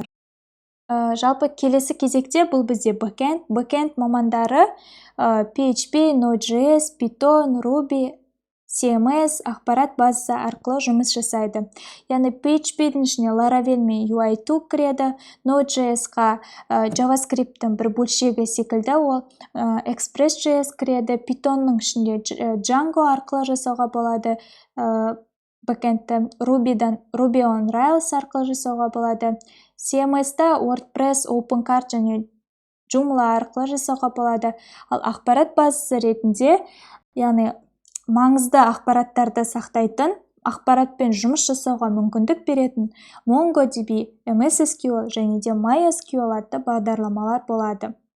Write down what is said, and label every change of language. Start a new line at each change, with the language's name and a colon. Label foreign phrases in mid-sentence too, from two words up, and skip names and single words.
Kazakh: Жалпы келесі кезекте бұл бізде backend мамандары PHP, Node.js, Python, Ruby, CMS, ақпарат базасы арқылы жұмыс жасайды. Яғни PHP-дің ішіне Laravel мен UI2 кіреді, Node.js-қа JavaScript-тің бір бөлшегі секілді ол Express.js кіреді, Python-ның ішінде Django арқылы жасауға болады, backend-ті Ruby on Rails арқылы жасауға болады, CMS-та WordPress, OpenCart және Joomla арқылы жасауға болады. Ал ақпарат базасы ретінде, яғни маңызды ақпараттарды сақтайтын, ақпаратпен жұмыс жасауға мүмкіндік беретін MongoDB, MS SQL және де MySQL атты бағдарламалар болады.